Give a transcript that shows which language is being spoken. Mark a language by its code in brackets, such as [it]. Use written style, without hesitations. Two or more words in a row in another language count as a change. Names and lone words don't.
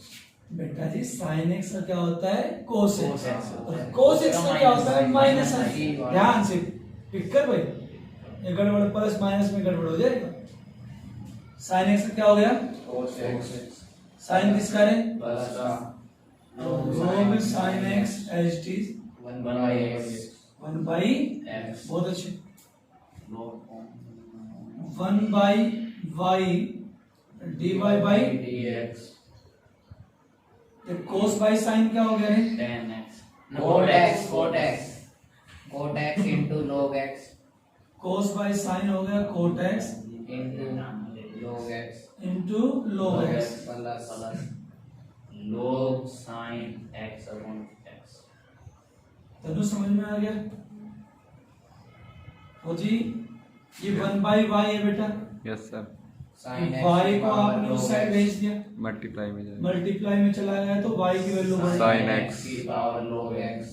[hi] बेटा जी [en] sin x [hi] का क्या होता है cos [en] Cos x x [hi] और [en] cos x [hi] का क्या होता है [en] minus x [hi] ध्यान से पिक कर भाई ये गड़बड़ [en] plus minus [hi] में गड़बड़ हो जाएगा [en] sin x [hi] का क्या हो गया [en] cos x [hi] sin किसका है plus का [en] log sin x as it is 1 by x 1 by x [hi] बहुत अच्छे [en] log 1 by y dy by dx [hi] तो [en] cos by sin [hi] क्या हो गया है [en] tan x cot x into log x cos by sin [hi] हो गया [en] cot x into log x into log x plus log sin x upon x [hi] तनु समझ में आ गया हो जी ये [en] 1 by y [hi] है बेटा [en] yes sir sin x [hi] y को [en] power [hi] आपने उस [en] log साइड x [hi] भेज दिया मल्टीप्लाई में जाएगा मल्टीप्लाई में चला गया तो y की वैल्यू बढ़ [en] Sin x की power log x